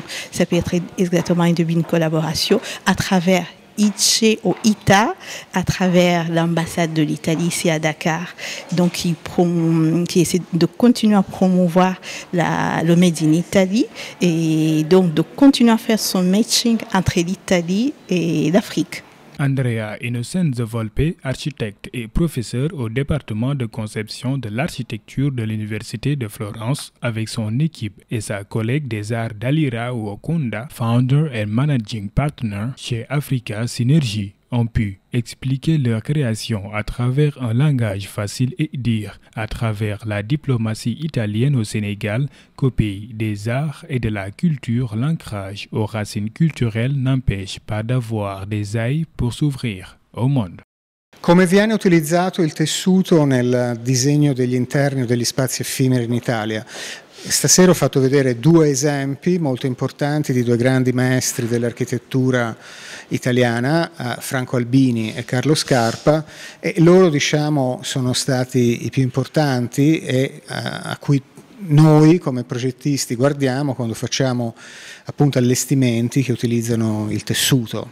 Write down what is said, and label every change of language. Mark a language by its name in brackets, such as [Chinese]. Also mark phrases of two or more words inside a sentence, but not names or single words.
[French] Ça peut être exactement un début d'une collaboration à travers ITCHE ou ITA, à travers l'ambassade de l'Italie ici à Dakar, donc qui essaie de continuer à promouvoir le [English] Made in Italy [French] et donc de continuer à faire son matching entre l'Italie et l'Afrique. Andrea Innocenzo Volpe, architecte et professeur au département de conception de l'architecture de l'Université de Florence, avec son équipe et sa collègue des arts Dalira Wakunda, [English] founder and managing partner [French] chez Africa Synergy, ont pu expliquer leur création à travers un langage facile et dire à travers la diplomatie italienne au Sénégal qu'au pays des arts et de la culture, l'ancrage aux racines culturelles n'empêche pas d'avoir des ailes pour s'ouvrir au monde. [Italian] Come viene utilizzato il tessuto nel disegno degli interni o degli spazi effimeri in Italia? Stasera ho fatto vedere due esempi molto importanti di due grandi maestri dell'architettura italiana, Franco Albini e Carlo Scarpa, e loro sono stati i più importanti e a cui noi come progettisti guardiamo quando facciamo appunto allestimenti che utilizzano il tessuto.